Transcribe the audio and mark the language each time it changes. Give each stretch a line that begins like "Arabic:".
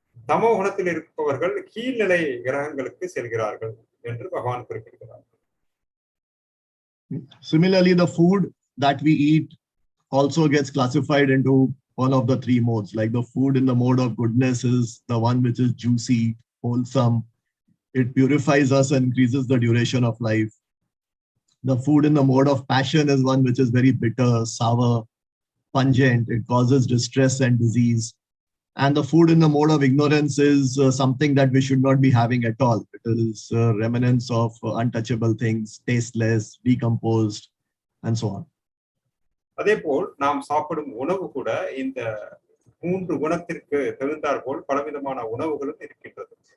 Tamil: தமோ குணத்தில் இருப்பவர்கள் கீழ்நிலை கிரகங்களுக்கு செல்கிறார்கள் என்று பகவான் குறிப்பிடுகிறார்.
English: Similarly, the food that we eat also gets classified into one of the three modes. Like the food in the mode of goodness is the one which is juicy, wholesome. It purifies us and increases the duration of life. The food in the mode of passion is one which is very bitter, sour, pungent. It causes distress and disease. And the food in the mode of ignorance is something that we should not be having at all. It is remnants of untouchable things, tasteless, decomposed, and so on.
Tamil: அதேபோல் நாம் சாப்பிடும் உணவு கூட இந்த 3 குணத்திற்கு தகுந்தாற் போல் பலவிதமான உணவுகளும் இருக்கின்றது.